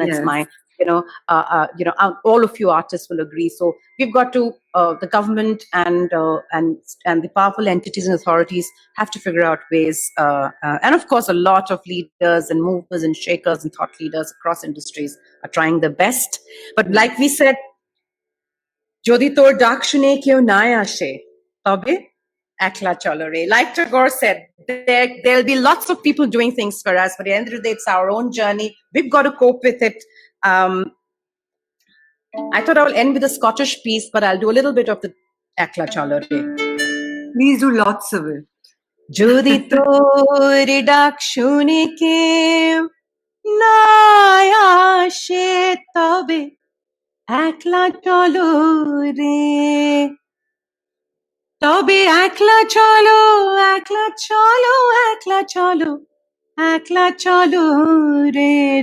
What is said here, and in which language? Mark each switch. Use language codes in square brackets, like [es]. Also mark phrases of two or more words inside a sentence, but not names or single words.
[en] And it's my all of you artists will agree. So we've got to, the government and the powerful entities and authorities have to figure out ways, and of course a lot of leaders and movers and shakers and thought leaders across industries are trying their best. But like we said, [bn] যদি তোর ডাক শুনে কেউ না আসে, তবে একলা চলো রে. [en] Like Tagore said, there'll be lots of people doing things for us, but at the end of the day, it's our own journey. We've got to cope with it. I thought I will end with a Scottish piece, but I'll do a little bit of the Ekla Chalo Re. Please do lots of it. [bn] যদি তোরি ডাক শুনে কে না আসে তবে একলা চলো রে. তবে একলা চলো, একলা চলো, একলা চলো, একলা চলো রে.